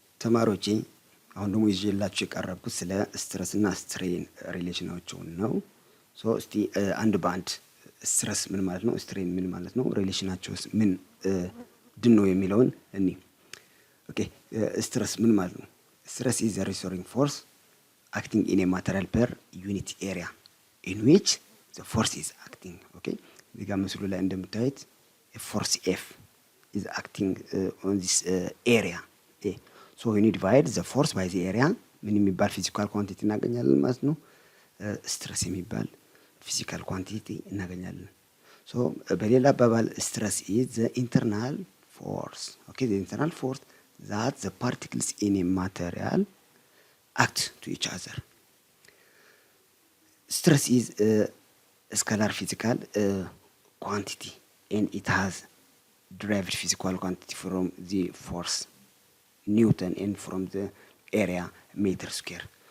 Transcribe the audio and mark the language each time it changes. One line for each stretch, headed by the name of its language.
Amharic: ተማሪዎቼ አሁን ደግሞ ይዤላችሁ የቀረብኩት ስለ ስትረስ እና ስትሬን ሪሌሽናቸውን ነው። ሶ እስቲ አንድ ባንድ ስትረስ ምን ማለት ነው፣ ስትሬን ምን ማለት ነው፣ ሪሌሽናቸውስ ምን ድነው የሚለውን እኒ ኦኬ። ስትረስ ምን ማለት ነው?
English: ስትረስ ኢዝ ዘ ሪስቶሪንግ ፎርስ acting in a material per unit area in which the force is acting. Okay,
Amharic: እዚህ ጋር ምስሉ ላይ እንደምታዩት
English: force F is acting on this area A. So when you divide the force by the area
Amharic: ምን የሚባል ፊዚካል ኳንቲቲ እናገኛለን ማለት ነው። ስትረስ የሚባል ፊዚካል ኳንቲቲ እናገኛለን። ሶ በሌላ አባባል ስትረስ
English: is the internal force. Okay, the internal force that the particles in a material act to each other. Stress is a scalar physical quantity and it has derived physical quantity from the force Newton and from the area meter square.